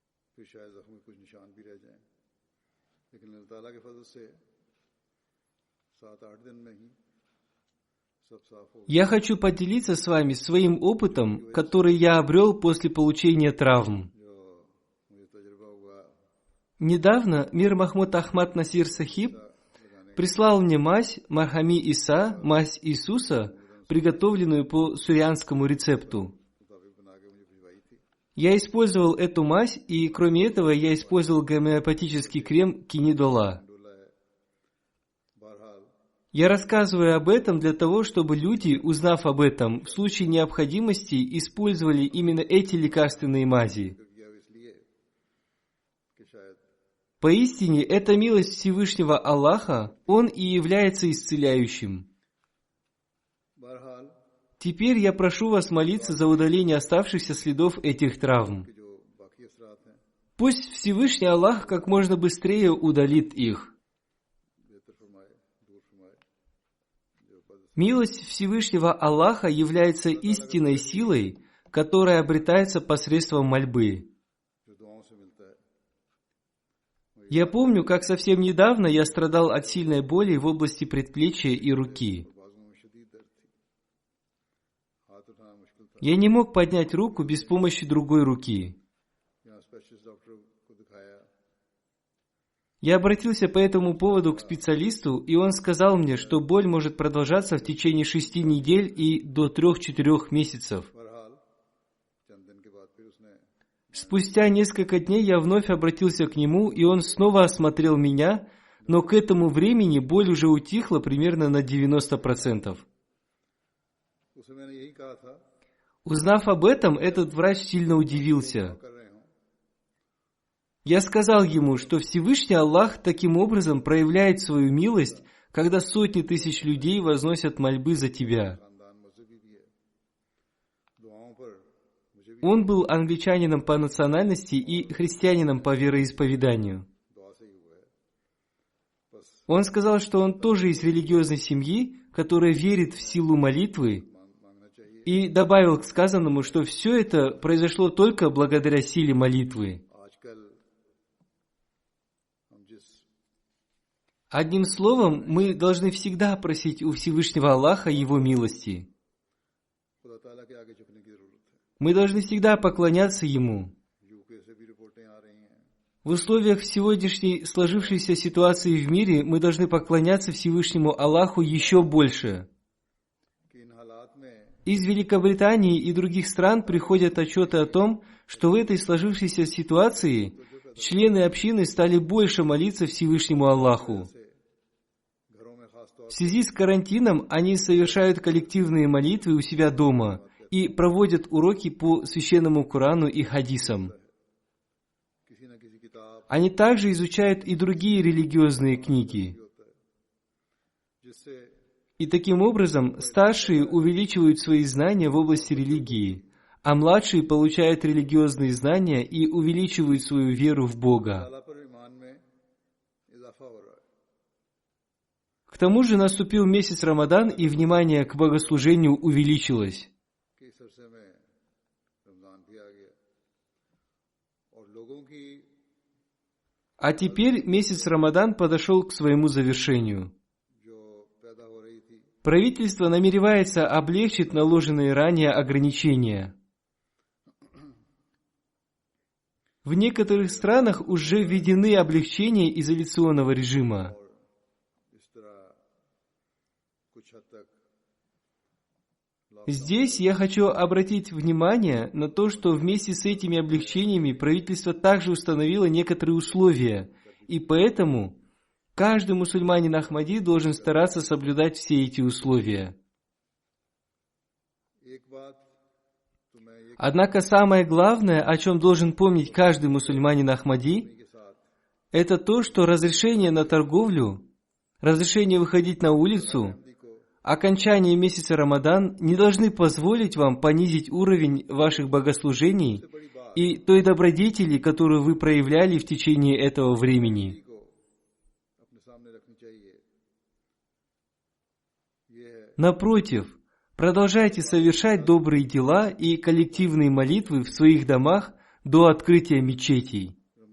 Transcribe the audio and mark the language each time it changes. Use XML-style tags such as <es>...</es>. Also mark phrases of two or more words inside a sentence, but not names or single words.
<ur>پھر شاید زخم میں کچھ نشان بھی رہ جائیں، لیکن اللہ تعالیٰ کے فضل سے 7-8 دن میں ہی سب صاف ہو گیا.</ur> <ru>Я хочу поделиться с вами своим опытом, который я обрел после получения травм.</ru> <ur>جو مجھے تجربہ ہوا</ur> <ru>Недавно Мир Махмуд Ахмад Насир Сахиб прислал мне мазь Мархами Иса, мазь Иисуса, приготовленную по сурианскому рецепту.</ru> <ur>مطابق بنا کے مجھے بھجوائی تھی.</ur> <ru>Я использовал эту мазь, и кроме этого я использовал гомеопатический крем Кинидола.</ru> <ur>ڈولا ہے۔ بہرحال</ur> <ru>Я рассказываю об этом для того, чтобы люди, узнав об этом, в случае необходимости использовали именно эти лекарственные мази.</ru> <ur>کیا اس لیے کہ شاید</ur> <ru>Поистине, это милость Всевышнего Аллаха, Он и является исцеляющим.</ru> <ur>بہرحال</ur> <ru>Теперь я прошу вас молиться за удаление оставшихся следов этих травм.</ru> <ur>کہ جو باقی اثرات ہیں</ur> <ru>Пусть Всевышний Аллах как можно быстрее удалит их.</ru> <ur>بہتر فرمائے، دور فرمائے۔ جو بد</ur> <ru>Милость Всевышнего Аллаха является истинной силой, которая обретается посредством мольбы.</ru> <ur>جو دعاؤں سے ملتا ہے.</ur> <ru>Я помню, как совсем недавно я страдал от сильной боли в области предплечья и руки.</ru> <ur>بازوؤں میں شدید درد تھی، ہاتھ اٹھانا مشکل تھا.</ur> <ru>Я не мог поднять руку без помощи другой руки.</ru> <ur>یہاں</ur> <en>specialist doctor</en> <ur>کو دکھایا,</ur> <ru>Я обратился по этому поводу к специалисту, и он сказал мне, что боль может продолжаться в течение 6 недель и до 3-4 месяцев.</ru> <ur>بہرحال چند دن کے بعد پھر اس نے</ur> <ru>Спустя несколько дней я вновь обратился к нему, и он снова осмотрел меня, но к этому времени боль уже утихла примерно на 90%.</ru> <ur>اسے میں نے یہی کہا تھا,</ur> <ru>Узнав об этом, этот врач сильно удивился.</ru> <ur>کر رہے ہو</ur> <ru>Я сказал ему, что Всевышний Аллах таким образом проявляет свою милость, когда сотни тысяч людей возносят мольбы за тебя.</ru> <ur>خاندان مذہبی بھی ہے، دعاؤں پر مجھے بھی</ur> <ru>Он был англичанином по национальности и христианином по вероисповеданию.</ru> <ur>دعا سے ہی ہوا ہے۔ بس</ur> <ru>Он сказал, что он тоже из религиозной семьи, которая верит в силу молитвы,</ru> <ur>مانگنا چاہیے.</ur> <ru>и добавил к сказанному, что все это произошло только благодаря силе молитвы.</ru> <ur>آج کل ہم جس</ur> <ru>Одним словом, мы должны всегда просить у Всевышнего Аллаха Его милости.</ru> <ur>خدا تعالیٰ کے آگے جھکنے کی ضرورت ہے.</ur> <ru>Мы должны всегда поклоняться Ему.</ru> <ur>یوکے سے بھی رپورٹیں آ رہی ہیں,</ur> <ru>В условиях сегодняшней сложившейся ситуации в мире мы должны поклоняться Всевышнему Аллаху еще больше.</ru> <ur>کہ ان حالات میں</ur> <ru>Из Великобритании и других стран приходят отчеты о том, что в этой сложившейся ситуации члены общины стали больше молиться Всевышнему Аллаху.</ru> <ur>گھروں میں خاص طور</ur> <ru>В связи с карантином они совершают коллективные молитвы у себя дома и проводят уроки по священному Корану и хадисам.</ru> <ur>کسی نہ کسی کتاب</ur> <ru>Они также изучают и другие религиозные книги.</ru> <ur>ہوتا ہے، جس سے</ur> <ru>И таким образом старшие увеличивают свои знания в области религии, а младшие получают религиозные знания и увеличивают свою веру в Бога.</ru> <ur>تعالیٰ پر ایمان میں اضافہ ہو رہا ہے.</ur> <ru>К тому же наступил месяц Рамадан, и внимание к богослужению увеличилось.</ru> <ur>کہ اس عرصے میں رمضان بھی آ گیا اور لوگوں کی</ur> <ru>А теперь месяц Рамадан подошел к своему завершению.</ru> <ur>جو پیدا ہو رہی تھی</ur> <ru>Правительство намеревается облегчить наложенные ранее ограничения. В некоторых странах уже введены облегчения изоляционного режима.</ru> <ur>اور اس طرح کچھ حد تک</ur> <ru>Здесь я хочу обратить внимание на то, что вместе с этими облегчениями правительство также установило некоторые условия, и поэтому каждый мусульманин Ахмади должен стараться соблюдать все эти условия.</ru> <ur>ایک بات تو میں یہ</ur> <ru>Однако самое главное, о чем должен помнить каждый мусульманин Ахмади,</ru> <ur>کے ساتھ</ur> <ru>это то, что разрешение на торговлю, разрешение выходить на улицу,</ru> <ur>ہندی کو</ur> <ru>окончание месяца Рамадан не должны позволить вам понизить уровень ваших богослужений</ru> <ur>بڑی بات</ur> <ru>и той добродетели, которую вы проявляли в течение этого времени.</ru> <ur>کو اپنے سامنے رکھنی چاہیے. یہ ہے</ur> <ru>Напротив, продолжайте совершать добрые дела и коллективные молитвы в своих домах до открытия мечетей.</ru>